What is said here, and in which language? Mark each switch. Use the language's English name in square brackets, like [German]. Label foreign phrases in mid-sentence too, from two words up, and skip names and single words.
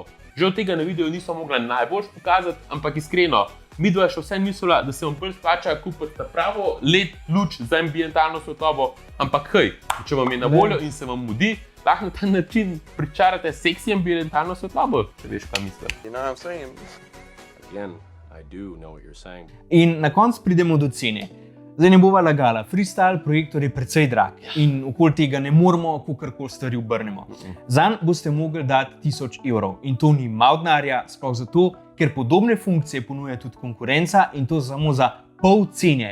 [Slovenian] Žal tega na videu nisem mogla najbolj pokazati, ampak iskreno, midva še vse mislila, da se vam bolj splača kupiti pravo LED luč za ambientalno svetlobo, ampak če vam je na voljo in se vam mudi, lahko na ta način pričarate seksi ambientalno svetlobo, če veš, kaj mislim. [English] You know what I'm saying? Again, I do know what you're saying. [Slovenian] In na koncu pridemo do cene. Zdaj ne bova lagala, Freestyle projektor je precej drag in okoli tega ne moramo kakorkoli stvari obrnemo. Zanj boste mogli dati 1000 evrov in to ni malo denarja, sploh zato, ker podobne funkcije ponuja tudi konkurenca in to samo za pol cene.